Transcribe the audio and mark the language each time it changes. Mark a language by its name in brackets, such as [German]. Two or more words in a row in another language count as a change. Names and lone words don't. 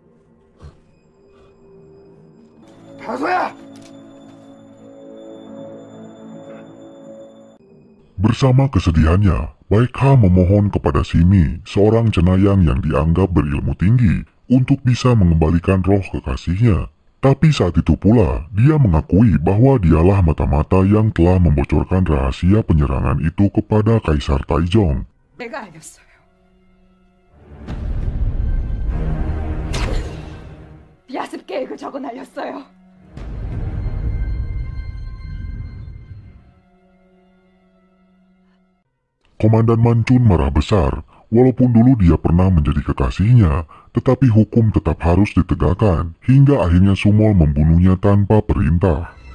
[Indonesian] Bersama kesedihannya, Baikha memohon kepada Simi, seorang cenayang yang dianggap berilmu tinggi, untuk bisa mengembalikan roh kekasihnya. Tapi saat itu pula, dia mengakui bahwa dialah mata-mata yang telah membocorkan rahasia penyerangan itu kepada Kaisar Taizong. [Korean] 내가 알렸어요. 야습 계획을 적어 날렸어요. [Indonesian] Komandan Mancun marah besar. Walaupun dulu dia pernah menjadi kekasihnya, tetapi hukum tetap harus ditegakkan, hingga akhirnya Sumol membunuhnya tanpa perintah.